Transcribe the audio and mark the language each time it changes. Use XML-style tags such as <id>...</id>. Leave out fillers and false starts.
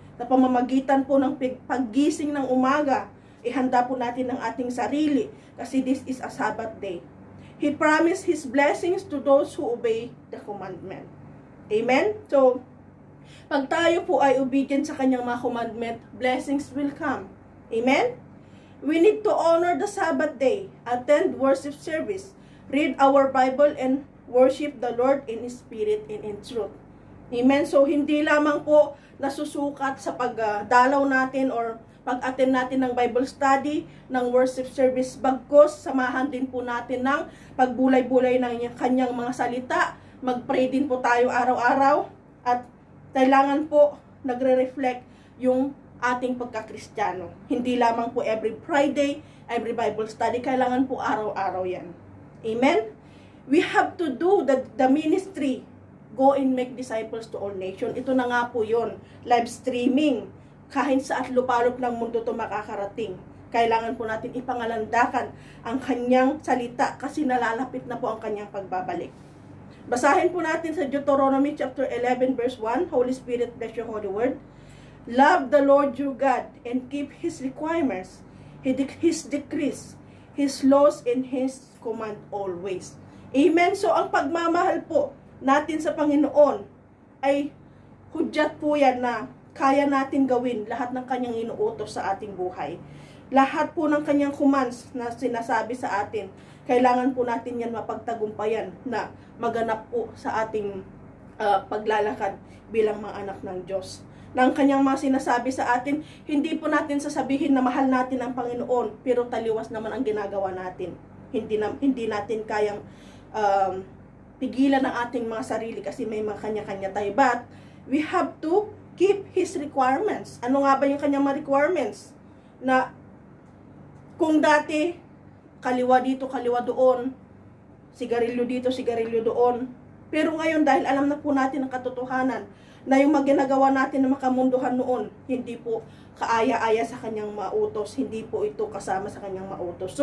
<tl>na pamamagitan po ng paggising ng umaga, ihanda po natin ang ating sarili kasi</tl> <en>this is a Sabbath day. He promised His blessings to those who obey the commandment. Amen?</en> <tl>So, pag tayo po ay obedient sa kanyang mga commandment,</tl> <en>blessings will come.</en> <tl>Amen?</tl> <en>We need to honor the Sabbath day, attend worship service, read our Bible, and worship the Lord in spirit and in truth. Amen?</en> <tl>So, hindi lamang po nasusukat sa pagdalaw natin or pag-attend natin ng Bible study, ng worship service, bagkos samahan din po natin ng pagbulay-bulay ng kanyang mga salita. Mag-pray din po tayo araw-araw at kailangan po nagre-reflect yung ating pagka-Kristiyano. Hindi lamang po every Friday, every Bible study, kailangan po araw-araw yan. Amen?</tl> <en>We have to do the ministry. Go and make disciples to all nations.</en> <tl>Ito na nga po yun. Live streaming. Kahit sa at lupalop ng mundo to makakarating. Kailangan po natin ipangalandakan ang kanyang salita kasi nalalapit na po ang kanyang pagbabalik. Basahin po natin sa Deuteronomy chapter 11 verse 1.</tl> <en>Holy Spirit, bless your holy word. Love the Lord your God and keep His requirements, His decrees, His laws, and His command always. Amen.</en> <tl>So, ang pagmamahal po natin sa Panginoon ay hudyat po yan na kaya natin gawin lahat ng kanyang inuutos sa ating buhay. Lahat po ng kanyang commands na sinasabi sa atin, kailangan po natin yan mapagtagumpayan na maganap po sa ating paglalakad bilang mga anak ng Diyos. Nang kanyang mga sinasabi sa atin, hindi po natin sasabihin na mahal natin ang Panginoon, pero taliwas naman ang ginagawa natin. Hindi natin kayang pigilan ang ating mga sarili kasi may mga kanya-kanya tayo.</tl> <en>But we have to keep His requirements.</en> <tl>Ano nga ba yung kanyang mga requirements? Na kung dati, kaliwa dito, kaliwa doon, sigarilyo dito, sigarilyo doon. Pero ngayon, dahil alam na po natin ang katotohanan, na yung maginagawa natin na makamunduhan noon, hindi po kaaya-aya sa kanyang mautos, hindi po ito kasama sa kanyang mautos.</tl>